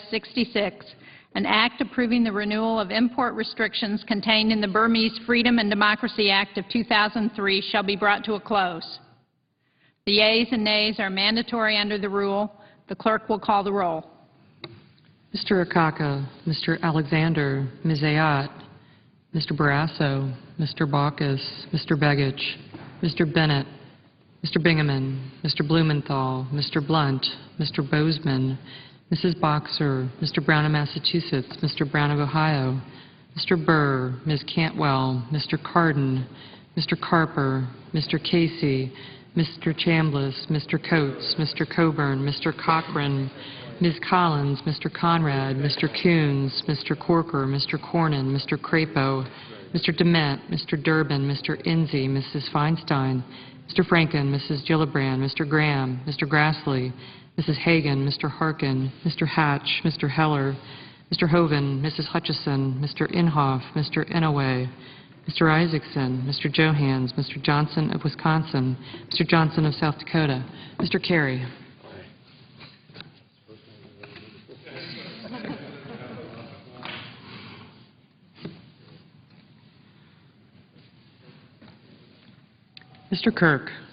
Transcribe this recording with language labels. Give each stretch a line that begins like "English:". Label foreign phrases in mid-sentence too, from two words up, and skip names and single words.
English: 66, an act approving the renewal of import restrictions contained in the Burmese Freedom and Democracy Act of 2003 shall be brought to a close? The yeas and nays are mandatory under the rule. The clerk will call the roll. Mr. Akaka, Mr. Alexander, Ms. Ayotte, Mr. Barrasso, Mr. Baucus, Mr. Begich, Mr. Bennett, Mr. Bingaman, Mr. Blumenthal, Mr. Blunt, Mr. Bozeman, Mrs. Boxer, Mr. Brown of Massachusetts, Mr. Brown of Ohio, Mr. Burr, Ms. Cantwell, Mr. Cardin, Mr. Carper, Mr. Casey, Mr. Chambliss, Mr. Coates, Mr. Coburn, Mr. Cochran, Ms. Collins, Mr. Conrad, Mr. Coons, Mr. Corker, Mr. Cornyn, Mr. Crapo, Mr. Dement, Mr. Durbin, Mr. Enzi, Mrs. Feinstein, Mr. Franken, Mrs. Gillibrand, Mr. Graham, Mr. Grassley, Mrs. Hagan, Mr. Harkin, Mr. Hatch, Mr. Heller, Mr. Hoeven, Mrs. Hutchison, Mr. Inhofe, Mr. Inouye, Mr. Isaacson, Mr. Johans, Mr. Johnson of Wisconsin, Mr. Johnson of South Dakota, Mr. Kerry. Mr. Kirk.